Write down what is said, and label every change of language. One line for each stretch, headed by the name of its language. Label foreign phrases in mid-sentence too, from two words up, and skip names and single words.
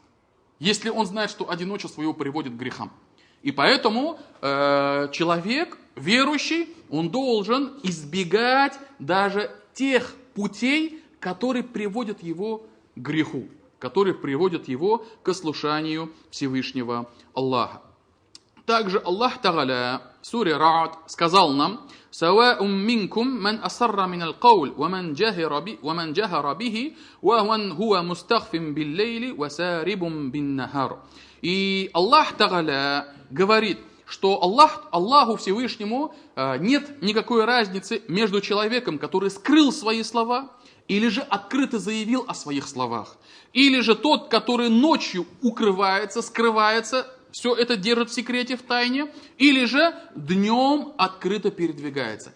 Russian: Если он знает, что одиночество его приводит к грехам. И поэтому человек, верующий, он должен избегать даже тех путей, которые приводят его к греху, которые приводят его к ослушанию Всевышнего Аллаха. Также Аллах Тааля в суре Ра'д сказал нам:
Arabic: «سواء منكم من أسر القول ومن جهر به ومن هو مستخف بالليل وسارب بالنهار».
Russian: И
Arabic: الله تعالى
Russian: говорит, что Аллаху Всевышнему нет никакой разницы между человеком, который скрыл свои слова, или же открыто заявил о своих словах, или же тот, который ночью укрывается, скрывается, все это держит в секрете, в тайне, или же днем открыто передвигается.